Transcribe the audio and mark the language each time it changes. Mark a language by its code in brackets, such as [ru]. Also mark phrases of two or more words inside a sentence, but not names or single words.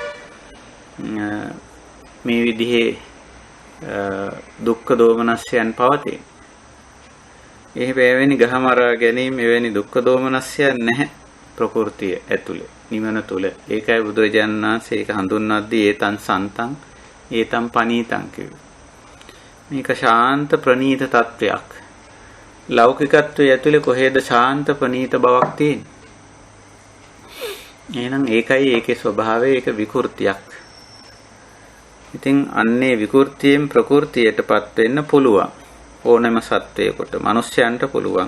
[si] මේ විදිහේ දුක්ඛ දෝමනස්යන් පවතී. එවෙනි ගහමරා ගැනීම, එවැනි දුක්ඛ දෝමනස්යන් නැහැ ප්‍රകൃතිය ඇතුලේ, නිවන තුල. ඒකයි බුදුරජාණන් වහන්සේ ඒක හඳුන්වද්දී [pi] ඒතං සන්තං ඒතං පනීතං [si] කිව්වේ. මේක ශාන්ත ප්‍රණීත තත්වයක්. ලෞකිකත්වයේ ඇතුලේ කොහෙද ශාන්ත ප්‍රණීත බවක් තියෙන්නේ? එහෙනම් ඒකයි ඒකේ ස්වභාවය, ඒක විකෘතියක්. ඉතින් අන්නේ විකෘතියෙන් ප්‍රകൃතියටපත් වෙන්න පුළුවන් ඕනෑම සත්වයකට, මිනිස්යන්ට පුළුවන්.